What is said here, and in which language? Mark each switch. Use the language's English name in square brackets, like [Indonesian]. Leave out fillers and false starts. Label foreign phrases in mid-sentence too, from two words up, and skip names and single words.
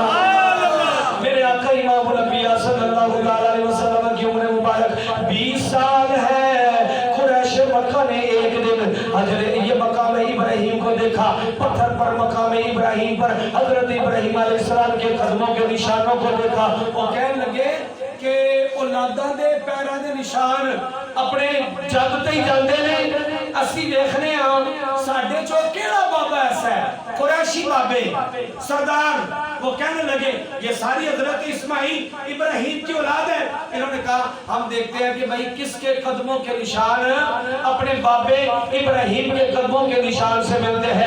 [Urdu] میرے آقا امام الانبیاء صلی اللہ علیہ وسلم کی عمر مبارک 20 سال ہے۔ قریش مکہ نے ایک دن یہ مقام ابراہیم کو دیکھا، پتھر پر مقام ابراہیم پر حضرت ابراہیم علیہ السلام کے قدموں کے نشانوں کو دیکھا۔ [Punjabi] وہ کہنے لگے کہ اولاداں دے پیراں دے نشان اپنے جد تے ہی جاندے نے، اسی دیکھنے ہاں ساڈے چو کیڑا بابا ایسا ہے، قریشی بابے سردار۔ [Urdu] وہ کہنے لگے یہ ساری حضرت اسماعیل ابراہیم کی اولاد ہے۔ انہوں نے کہا ہم دیکھتے ہیں کہ بھائی کس کے قدموں کے نشان اپنے بابے ابراہیم کے قدموں کے نشان سے ملتے ہیں۔